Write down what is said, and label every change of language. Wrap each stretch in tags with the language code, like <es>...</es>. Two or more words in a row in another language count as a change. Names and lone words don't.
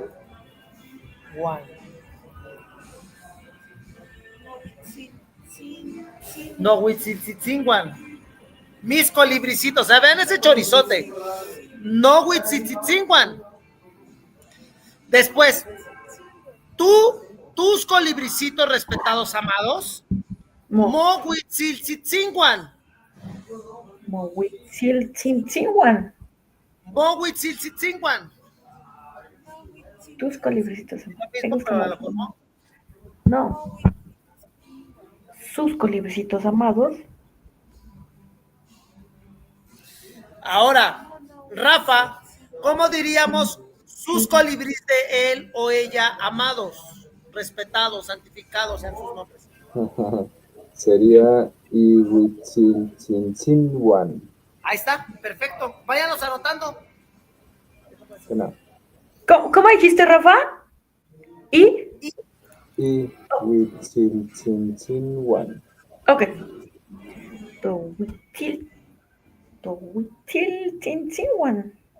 <nah>Guan. No, huitziltzingwan.</nah> <es>Mis colibricitos, vean ese chorizote.</es> <nah>No huitziltzingwan.</nah> <es>Después, tus colibricitos respetados, amados.</es> <nah>Mo huitziltzingwan. Mo huitziltzingwan. Mo huitziltzingwan.</nah> <es>Tus colibricitos. No. Sus colibricitos amados. Ahora, Rafa, ¿cómo diríamos sus colibríes de él o ella amados, respetados, santificados en sus nombres? Sería Ihuitziltzingwan. Ahí está, perfecto. Váyanos anotando. ¿Cómo dijiste, Rafa?</es> <nah>Ihuitziltzingwan. Ok. Towitziltzingwan.</nah>